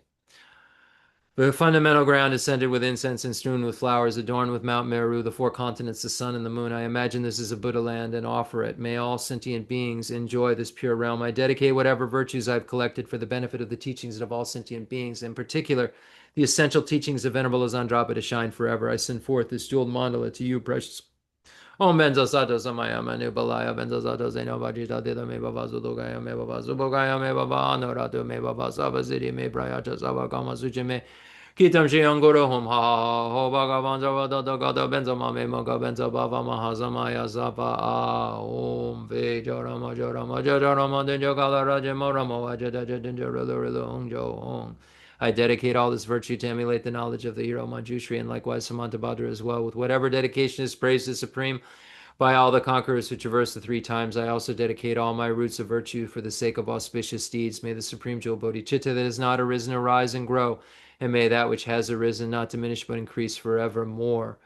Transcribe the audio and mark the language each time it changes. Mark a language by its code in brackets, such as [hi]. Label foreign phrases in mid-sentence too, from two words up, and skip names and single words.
[en] The fundamental ground is scented with incense and strewn with flowers, adorned with Mount Meru, the four continents, the sun, and the moon. I imagine this is a Buddha land and offer it. May all sentient beings enjoy this pure realm. I dedicate whatever virtues I've collected for the benefit of the teachings of all sentient beings, in particular, the essential teachings of Venerable Azandrapa to shine forever. I send forth this jeweled mandala to you, precious. [sa] Om benzo sato samaya manu balaya benzo sato zeno vajita dida me baba zudogaya me baba zubogaya me baba anoratu me baba sabazidi me brayata sabakama suchi me Kitam shi angoro hom ha ho bhagavan zavada gada benza mame maga benza bava mahazamaya zapa a om ve jarama jarama jarama denjo kala raja morama wajada denjo rilo ongjo ong. [en] I dedicate all this virtue to emulate the knowledge of the hero Manjushri and likewise Samantabhadra as well. With whatever dedication is praised to Supreme by all the conquerors who traverse the three times, I also dedicate all my roots of virtue for the sake of auspicious deeds. May the Supreme Jewel Bodhicitta that has not arisen arise and grow, and may that which has arisen not diminish but increase forevermore.